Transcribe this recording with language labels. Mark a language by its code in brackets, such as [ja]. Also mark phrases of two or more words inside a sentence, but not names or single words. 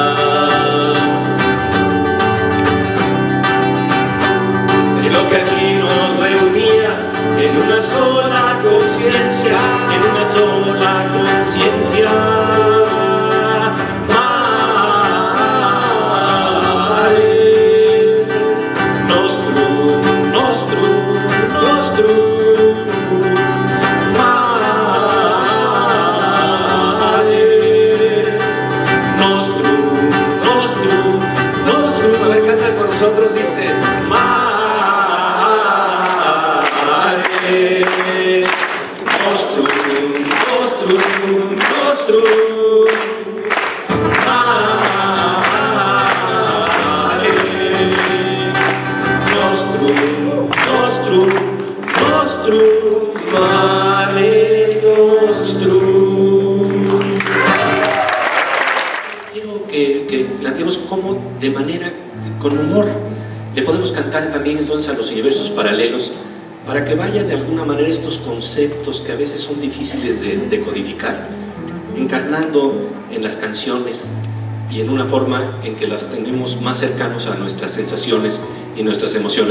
[es] Es lo que aquí nos reunía en una sola conciencia, [la] Mare Nostrum, Nostrum, Nostrum. Mare Nostrum, Nostrum, Nostrum. [es] A ver, cantan con nosotros, dice [la] Nostrum, Nostrum, Nostrum. Mare Nostrum, Nostrum, Nostrum. Mare Nostrum. [es] planteemos cómo de manera, con humor, le podemos cantar también entonces a los universos paralelos para que vayan de alguna manera estos conceptos que a veces son difíciles de codificar, encarnando en las canciones y en una forma en que las tengamos más cercanos a nuestras sensaciones y nuestras emociones.